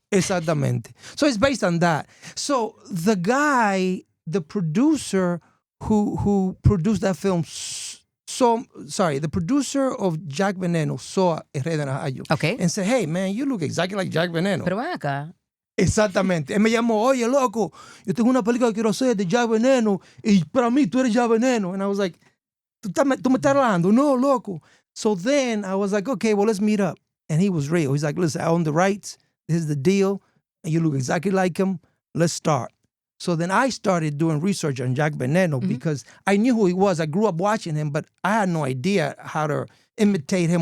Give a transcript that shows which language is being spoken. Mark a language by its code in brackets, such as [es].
[es] Exactamente. [en] So it's based on that. So the guy, the producer who produced that film... the producer of Jack Veneno saw El Rey de Najayo and said, hey, man, you look exactly like Jack Veneno. [es] Pero ven acá. Exactamente. Él me llamó, oye, loco, yo tengo una película que quiero hacer de Jack Veneno y para mí tú eres Jack Veneno. [en] And I was like, [es] ¿tú me estás hablando? No, loco. [en] So then I was like, okay, well, let's meet up. And he was real. He's like, listen, I own the rights. This is the deal. And you look exactly like him. Let's start. So then I started doing research on Jack Veneno because I knew who he was. I grew up watching him, but I had no idea how to imitate him